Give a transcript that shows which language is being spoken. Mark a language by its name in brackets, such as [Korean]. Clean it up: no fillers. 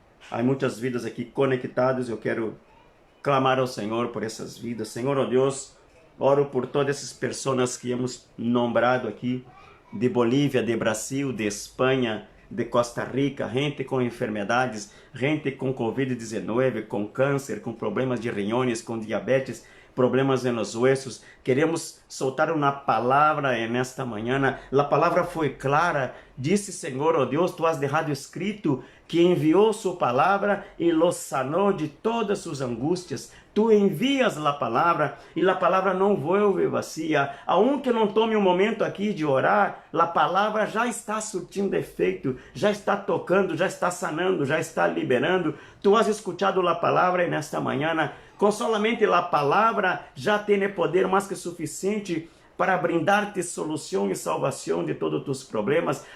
[Portuguese] Há muitas vidas aqui conectadas. Eu quero clamar ao Senhor por essas vidas. Senhor, ó Deus, oro por todas essas pessoas que [Spanish] hemos nombrado [Portuguese] aqui, de Bolívia, de Brasil, de Espanha, de Costa Rica, gente com enfermidades, gente com Covid-19, com câncer, com problemas de [Spanish] riñones, [Portuguese] com diabetes. [Spanish] problemas en los huesos. Queremos soltar una palabra en esta mañana. La palabra fue clara. Dice, Señor, oh Dios, tú has dejado escrito que envió su palabra y los sanó de todas sus angustias. Tú envías la palabra [Portuguese] e a palavra não [Spanish] vuelve [Portuguese] vazia. [Spanish] Aunque [Portuguese] não tome um momento aqui de orar, a palavra já está surtindo efeito, já está tocando, já está sanando, já está liberando. Tu has escutado a palavra e nesta manhã, com [Spanish] solamente [Portuguese] a palavra já tem poder mais que suficiente para [Spanish] brindar-te [Portuguese] solução e salvação de todos os teus problemas.